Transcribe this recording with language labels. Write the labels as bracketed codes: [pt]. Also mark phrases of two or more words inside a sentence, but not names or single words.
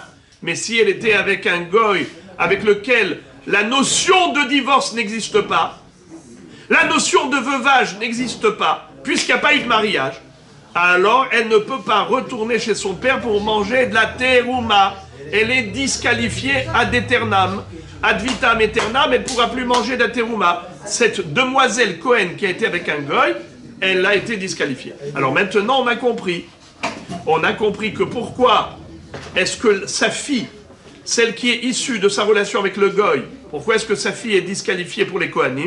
[fr] Mais si elle était avec un goy avec lequel la notion de divorce n'existe pas, la notion de veuvage n'existe pas, puisqu'il n'y a pas eu de mariage, alors elle ne peut pas retourner chez son père pour manger de la terouma. Elle est disqualifiée [la] ad aeternam, ad vitam aeternam, [fr] elle ne pourra plus manger de la terouma. Cette demoiselle Cohen qui a été avec un goy, elle a été disqualifiée. Alors maintenant on a compris. On a compris que pourquoi est-ce que sa fille celle qui est issue de sa relation avec le goy, pourquoi est-ce que sa fille est disqualifiée pour les Kohanim?